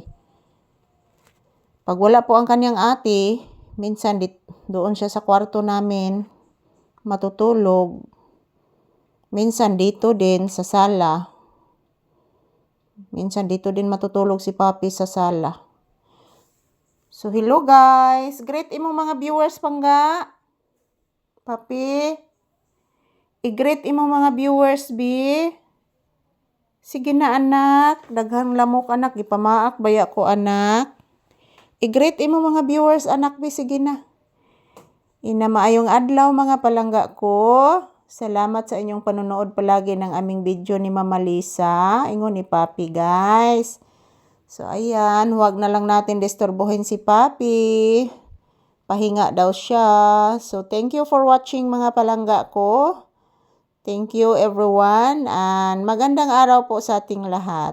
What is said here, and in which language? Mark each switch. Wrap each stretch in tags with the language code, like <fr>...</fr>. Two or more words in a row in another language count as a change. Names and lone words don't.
<tl>Pag wala po ang kanyang ati, minsan doon siya sa kwarto namin matutulog. Minsan dito din sa sala. Minsan dito din matutulog si Papi sa sala.</tl> <en>So hello, guys.</en> <ceb>Greet imong mga viewers pangga. Papi. I-greet imong mga viewers, bi. Sige na, anak. Daghang lamok, anak. Gipamaak baya ko, anak. I-greet imong mga viewers, anak, bi. Sige na. Ina maayong adlaw, mga palangga ko.</ceb> <tl>Salamat sa inyong panonood palagi ng aming video ni Mama Lisa.</tl> <ceb>Ingon ni Papi, guys. So, ayan.</ceb> <tl>Huwag na lang natin disturbuhin si Papi. Pahinga daw siya.</tl> <en>So, thank you for watching,</en> <ceb>mga palangga ko.</ceb> <en>Thank you, everyone.</en> <tl>And magandang araw po sa ating lahat.</tl>